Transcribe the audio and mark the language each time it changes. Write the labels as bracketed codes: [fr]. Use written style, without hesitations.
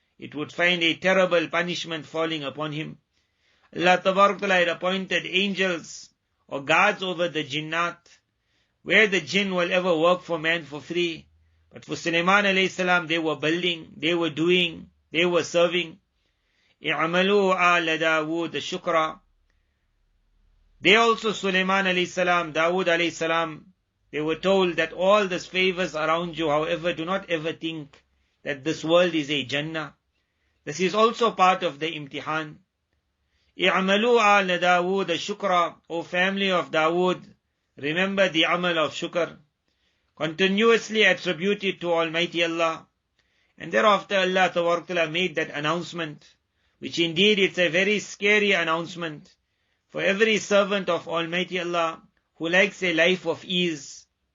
[en] It would find a terrible punishment falling upon him. Allah Tabarak Ta'ala had appointed angels or guards over the jinnat, where the jinn will ever work for man for free. But for Sulaiman alayhi salam, they were building, they were doing, they were serving. [ar] إِعْمَلُوا آلَ دَاوُودَ shukra. [en] They also, Sulaiman alayhi salam, Dawood alayhi salam, they were told that all these favors around you, however, do not ever think that this world is a Jannah. This is also part of the imtihan. [ar] إِعْمَلُوا آلَ دَاوُودَ shukra. [en] O family of Dawood, remember the amal of shukr. Continuously attribute it to Almighty Allah. And thereafter Allah Tabarak Ta'ala made that announcement, which indeed it's a very scary announcement for every servant of Almighty Allah who likes a life of ease.